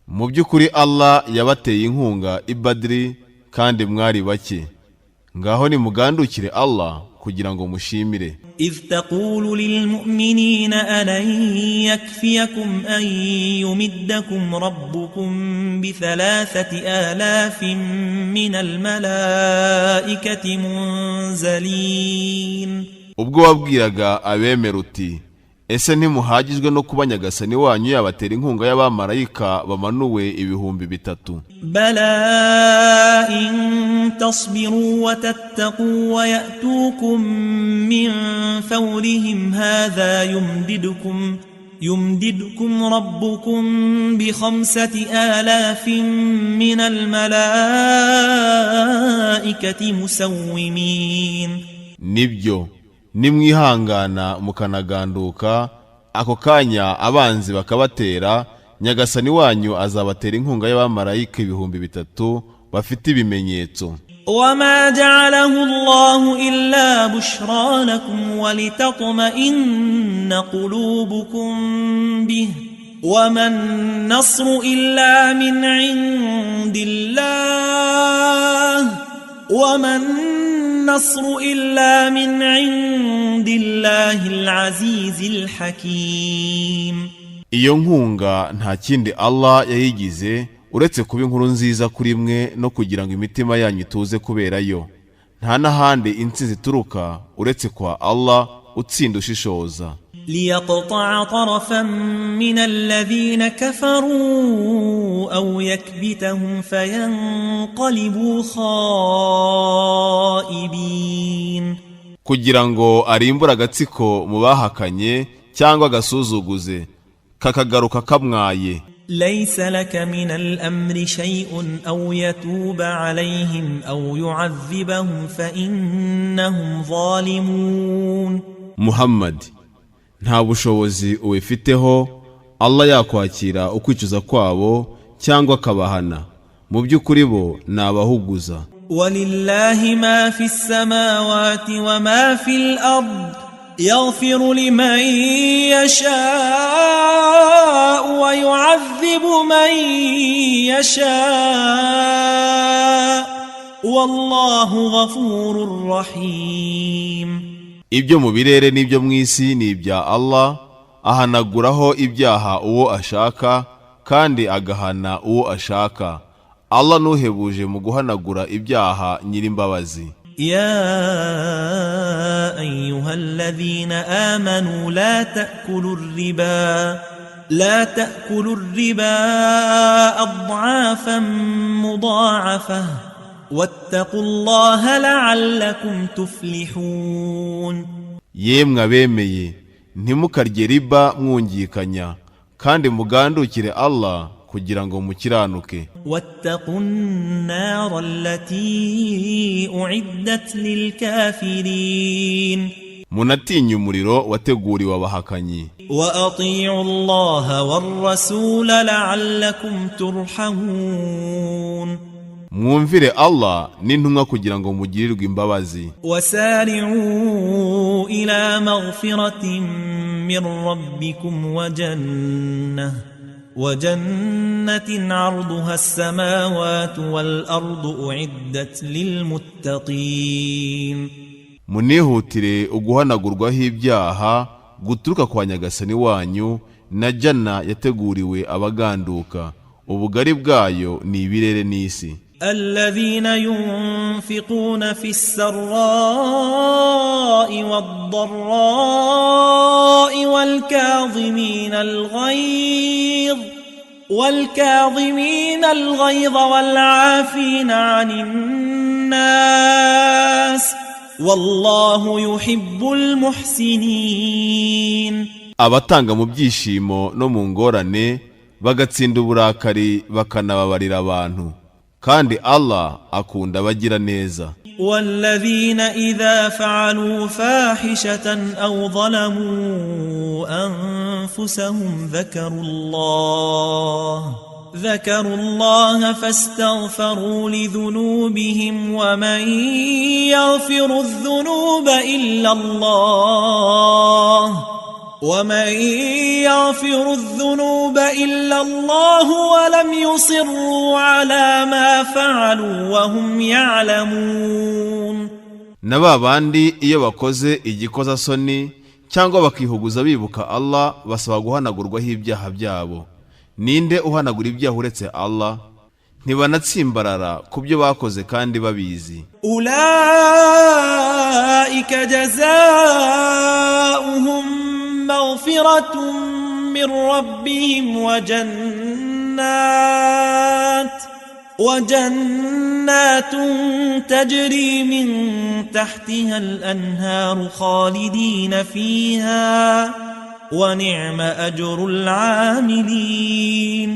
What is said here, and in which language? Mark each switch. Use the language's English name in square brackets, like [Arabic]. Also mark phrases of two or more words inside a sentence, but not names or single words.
[Kinyarwanda] mu by'ukuri Allah yabateye inkunga i Badri kandi mwari bake, ngaho nimugandukire Allah kugira ngo mushimire. [Arabic] إذ تقول للمؤمنين ألن يكفيكم أن يمدكم ربكم ب3,000 من الملائكة منزلين. [Kinyarwanda] ubwo wabwiraga abemera uti ese ntimuhagijwe no kuba nyagasani wanyu yabatera inkunga y'abamarayika bamanuwe 3,000? [Arabic] بلى إن تصبروا وتتقوا ويأتوكم من فورهم هذا يمددكم ربكم ب5,000 من الملائكة مسومين. [Kinyarwanda] nibyo nimwihangana mukanaganduka ako kanya abanzi bakabatera, nyagasani wanyu azabatera inkunga y'abamarayika 3,000 bafite ibimenyetso. [Arabic] وما جعله الله إلا بشرى لكم ولتطمئن قلوبكم به وما النصر إلا من عند الله العزيز الحكيم. [Kinyarwanda] iyo nkunga nta kindi Allah yayigize uretse kuba inkuru nziza kuri mwe no kugira ngo imitima yanyu ituze kuberayo. nta n'ahandi intsinzi ituruka uretse kwa Allah utsinda ushishoza. [Arabic] ليقطع طرفا من الذين كفروا أو يكبتهم فينقلبوا خائبين. [Kinyarwanda] kugira ngo arimbure agatsiko mu bahakanye cyangwa agasuzuguze kakagaruka kamwaye. [Arabic] ليس لك من الأمر شيء أو يتوب عليهم أو يعذبهم فإنهم ظالمون. [Kinyarwanda] Muhammad, nta bushobozi ubifiteho Allah yakwakira ukwicuza kwabo cyangwa akabahana, mu by'ukuri bo ni abahuguza. [Arabic] ولله ما في السماوات وما في الأرض يغفر لمن يشاء ويعذب من يشاء والله غفور رحيم. [Kinyarwanda] ibyo mu birere n'ibyo mu isi ni ibya Allah, ahanaguraho ibyaha uwo ashaka kandi agahana uwo ashaka. Allah nuhebuje mu guhanagura ibyaha nyirimbabazi. [Arabic] يا أيها الذين آمنوا لا تأكلوا الربا أضعافا مضاعفة واتقوا الله لعلكم تفلحون. [Kinyarwanda] yemwe abemeye ntimukarye riba mwungikanya kandi mugandukire Allah kugira ngo mukiranuke. [Arabic] واتقوا النار التي أعدت للكافرين. [Kinyarwanda] munatinya umuriro wateguriwe abahakanyi. [Arabic] وأطيعوا الله والرسول لعلكم ترحمون. [Kinyarwanda] mwumvire Allah n'intumwa kugira ngo mugirirwe imbabazi. [Arabic] وسارعوا إلى مغفرة من ربكم وجنة عرضها السماوات والأرض أعدت للمتقين. [Kinyarwanda] munihutire uguhanagurwaho ibyaha guturuka kwa nyagasani wanyu na janna yateguriwe abaganduka, ubugari bwayo ni ibirere n'isi. [Arabic] الذين ينفقون في السراء والضراء والكاظمين الغيظ والعافين عن الناس والله يحب المحسنين. [Kinyarwanda] abatanga mu byishimo no mu ngorane bagatsinda uburakari bakanababarira abantu, kandi Allah akunda abagira neza. [Arabic] والذين إذا فعلوا فاحشة أو ظلموا أنفسهم ذكروا الله فاستغفروا لذنوبهم ومن يغفر الذنوب إلا الله ومن يغفر الذنوب إلا الله ولم يصروا على ما فعلوا وهم يعلمون. [Kinyarwanda] na ba bandi iyo bakoze igikoza soni cyangwa bakihuguza bibuka Allah basaba guhanagurwaho ibyaha byabo. Ninde uhanagura ibyaha uretse Allah? Ntibanatsimbarara kubyo bakoze kandi babizi. [Arabic] أولئك جزاؤهم مغفرة من ربهم وجنة تجري من تحتها الأنهار خالدين فيها ونعم أجر العاملين.